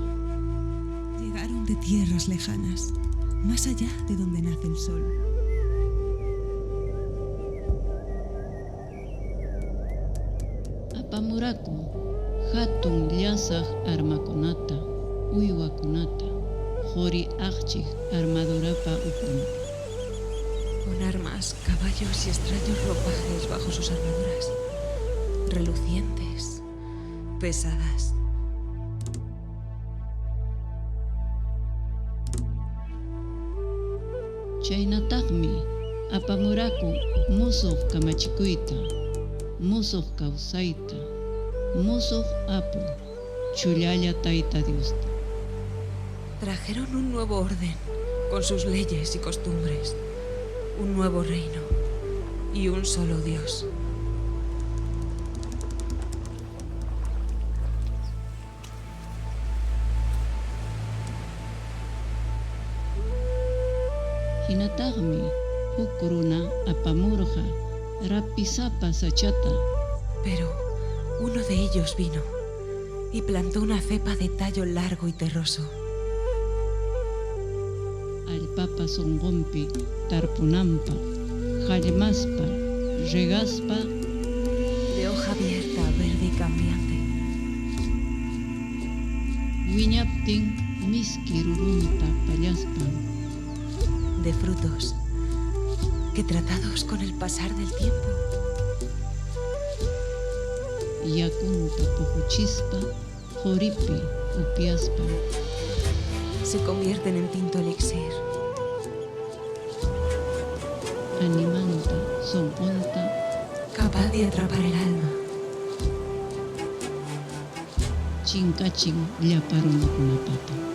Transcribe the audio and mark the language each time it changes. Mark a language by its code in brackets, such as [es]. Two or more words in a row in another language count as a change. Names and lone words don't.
[es] Llegaron de tierras lejanas, más allá de donde nace el sol. [qu] Apamuraku hatun llasaq armakunata, uywakunata, qhuri aqchik armadurapa ukun. [es] Con armas, caballos y extraños ropajes bajo sus armaduras, relucientes, pesadas. [qu] Chaynataqmi apamuraku musuq kamachikuyta, musuq kawsayta, musuq apu, chullalla Tayta Diosta. [es] Trajeron un nuevo orden, con sus leyes y costumbres, un nuevo reino y un solo Dios. [qu] Hinataqmi huk runa apamurqa rapisapa sachata. [es] Pero uno de ellos vino y plantó una cepa de tallo largo y terroso. [qu] Allpapa sunqunpi tarpunanpa, hallmaspa, regaspa, [es] De hoja abierta, verde y cambiante. [qu] wiñaptin miski rurunta pallaspan. [es] De frutos que, tratados con el pasar del tiempo, [qu] Yakunta pujuchispa, joripi upiaspa. [es] se convierten en tinto elixir. [qu] Animanta sonqunta, [es] Capaz de atrapar el alma. [qu] chinkachin llaparunakunapata.